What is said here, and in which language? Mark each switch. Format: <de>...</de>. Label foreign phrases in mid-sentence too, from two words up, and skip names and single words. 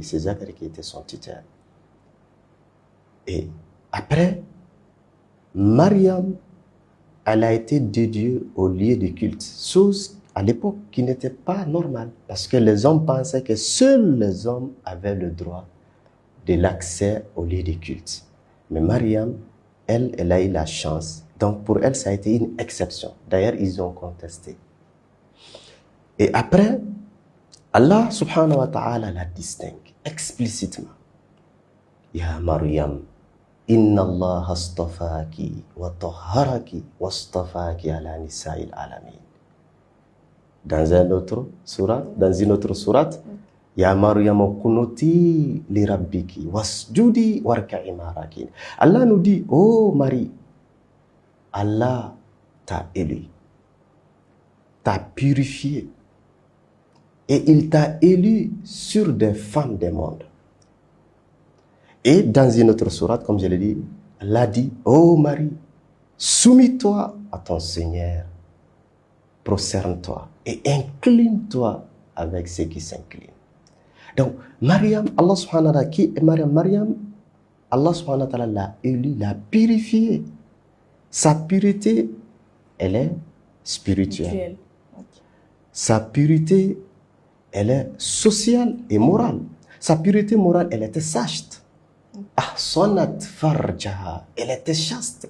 <fr>C'est Zacharie qui était son tuteur. Et après, Mariam, elle a été dédiée au lieu de culte, chose à l'époque qui n'était pas normale, parce que les hommes pensaient que seuls les hommes avaient le droit de l'accès au lieu de culte. Mais Mariam, elle a eu la chance. Donc pour elle, ça a été une exception. D'ailleurs, ils ont contesté. Et après,</fr> <ar>الله سبحانه وتعالى</ar> <fr>la distingue explicitement.</fr> <ar>يا مريم إن الله اصطفاك وطهرك واصطفاك على نساء العالمين.</ar> <fr>Dans une autre sourate,</fr> <ar>يا مريم اقنتي لربك واسجدي واركعي مع الراكعين.</ar> <fr>Allah nous dit, oh Marie, Allah t'a élu, t'a purifié, et il t'a élu sur des femmes des mondes. Et dans une autre sourate, comme je l'ai dit, Allah dit, oh Marie, soumis-toi à ton Seigneur, prosterne-toi et incline-toi avec ceux qui s'inclinent. Donc, Maryam,</fr> <ar>الله سبحانه وتعالى,</ar> <fr>qui est Maryam? Maryam,</fr> <ar>الله سبحانه وتعالى</ar> <fr>l'a élu, l'a purifié. Sa pureté, elle est spirituelle. Okay. Sa pureté, elle est sociale et morale. Sa pureté morale, elle était chaste.</fr> <ar>أحصنت فرجها,</ar> <fr>elle était chaste.</fr>